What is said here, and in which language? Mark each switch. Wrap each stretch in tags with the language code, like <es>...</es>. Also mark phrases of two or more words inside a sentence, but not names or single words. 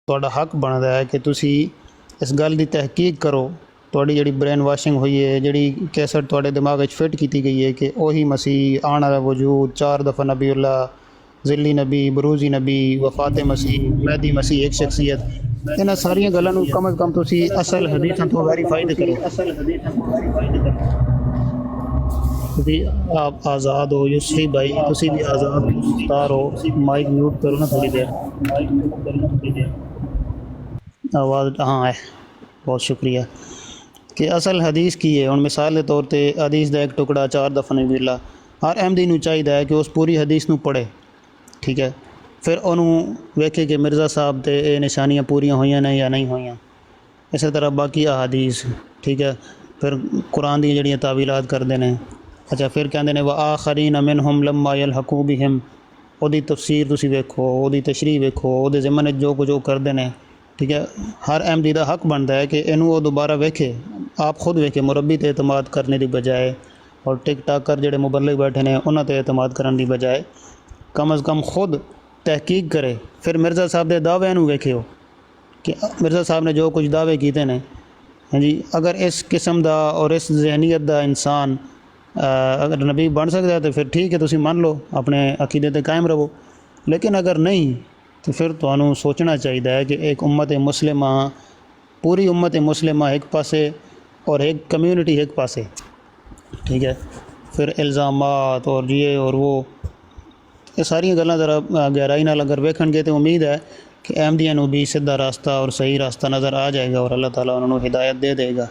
<pa>ਤੁਹਾਡਾ ਹੱਕ ਬਣਦਾ ਹੈ ਕਿ ਤੁਸੀਂ ਇਸ ਗੱਲ ਦੀ ਤਹਿਕੀਕ ਕਰੋ। ਤੁਹਾਡੀ ਜਿਹੜੀ</pa> <en>brain washing</en> <pa>ਹੋਈ ਹੈ, ਜਿਹੜੀ ਕੈਸਟ ਤੁਹਾਡੇ ਦਿਮਾਗ ਵਿੱਚ ਫਿੱਟ ਕੀਤੀ ਗਈ ਹੈ کہ ਉਹੀ</pa> <ur>مسیح آنے والا وجود 4 دفعہ نبی اللہ، ذلی نبی، بروزی نبی، وفات مسیح، مہدی مسیح ایک شخصیت،</ur> <pa>ਇਹਨਾਂ ਸਾਰੀਆਂ ਗੱਲਾਂ ਨੂੰ ਕਮ ਅਜ਼ ਕਮ ਤੁਸੀਂ ਅਸਲ ਹਦੀਸਾਂ ਤੋਂ ਵੈਰੀਫਾਈ ਤਾਂ ਕਰੋ۔ ਤੁਸੀਂ ਆਪ ਆਜ਼ਾਦ ਹੋ</pa> <ur>یسری بھائی، ਤੁਸੀਂ بھی آزاد مختار ہو، مائک میوٹ کرو نا تھوڑی دیر، آواز ہاں ہے، بہت شکریہ۔</ur> <pa>کہ اصل حدیث کی ہے، ہن مثال کے طور تے حدیث دا ایک ٹکڑا 4 دفعہ نبی اللہ، ہر احمدی نو چاہیے ہے کہ اس پوری حدیث نو پڑھے، ٹھیک ہے، پھر انہوں ویکھے کہ مرزا صاحب تے اے نشانیاں پوریاں ہوئیاں نے یا نہیں ہوئیاں، اسی طرح باقی احادیث، ٹھیک ہے، پھر قرآن دی جڑیاں تعویلات کردے نے، اچھا پھر کہندے نے</pa> <ar>وآخرین منہم لما یلحقوا بہم،</ar> <pa>او دی تفسیر تسی ویکھو، او دی تشریح ویکھو، او دے ضمن جو کچھ وہ کردے نے، ٹھیک ہے۔ ہر احمدی دا حق بنتا ہے کہ اینو وہ دوبارہ ویکھے، آپ خود ویکھے، مربی تے اعتماد کرنے دی بجائے اور ٹک ٹاکر جڑے مبلغ بیٹھے نے انہاں تے اعتماد کرنے دی بجائے کم از کم خود تحقیق کرے۔ پھر مرزا صاحب دے دعوے نو ویکھے ہو کہ مرزا صاحب نے جو کچھ دعوے کیتے نے، ہاں جی، اگر اس قسم دا اور اس ذہنیت دا انسان اگر نبی بن سکتا ہے تو پھر ٹھیک ہے، تسی من لو، اپنے عقیدے تے قائم رہو، لیکن اگر نہیں تو پھر تانوں سوچنا چاہیے ہے کہ ایک امت مسلمہ، پوری امت مسلمہ ایک پاسے اور ایک کمیونٹی ایک پاسے، ٹھیک ہے، پھر الزامات اور یہ اور وہ، یہ ساری گلاں ذرا گہرائی نال اگر ویکھن گے تو امید ہے کہ احمدیاں نو بھی سیدھا راستہ اور صحیح راستہ نظر آ جائے گا اور اللہ تعالیٰ انہوں نے ہدایت دے دے گا۔</pa>